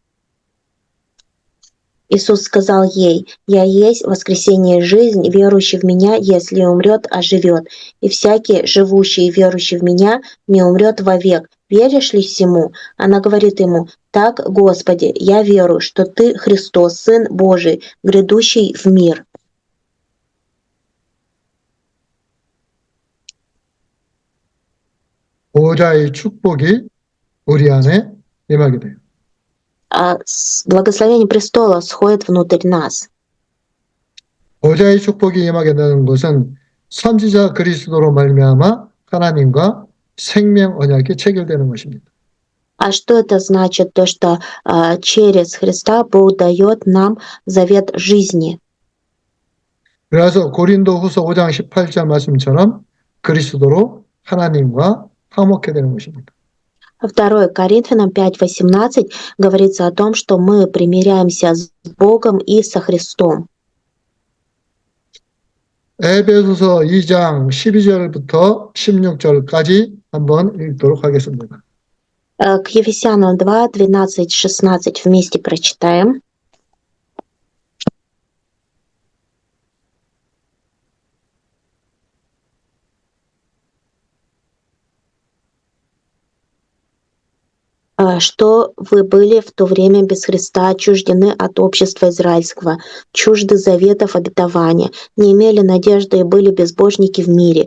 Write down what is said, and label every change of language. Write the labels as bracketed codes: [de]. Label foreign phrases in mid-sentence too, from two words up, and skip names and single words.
[ru] Иисус сказал ей: «Я есть воскресение и жизнь, верующий в Меня, если умрет, оживет, и всякий, живущий и верующий в Меня, не умрет вовек. Веришь ли всему?» Она говорит ему: «Так, Господи, я верую, что Ты Христос, Сын Божий, грядущий в мир». [ko] 보호자의 축복이 우리 안에 임하게 돼요. [ru] Благословение престола сходит внутрь нас. [ko] 보호자의 축복이 임하게 되는 것은 선지자 그리스도로 말미암아 하나님과 생명 언약이 체결되는 것입니다. [ru] А что это значит? То, что через Христа Бог дает нам завет жизни. [ko] 그래서 고린도후서 5장 18절 말씀처럼 그리스도로 하나님과 화목해 되는 것입니다. [ru] 2 Коринфянам 5:18 говорится о том, что мы примиряемся с Богом и со Христом. [ko] 에베소서 2장 12절부터 16절까지 한번 읽도록 하겠습니다. [ru] К Ефесянам 2, 12, 16 вместе прочитаем. Что вы были в то время без Христа, отчуждены от общества израильского, чужды заветов обетования, не имели надежды и были безбожники в мире.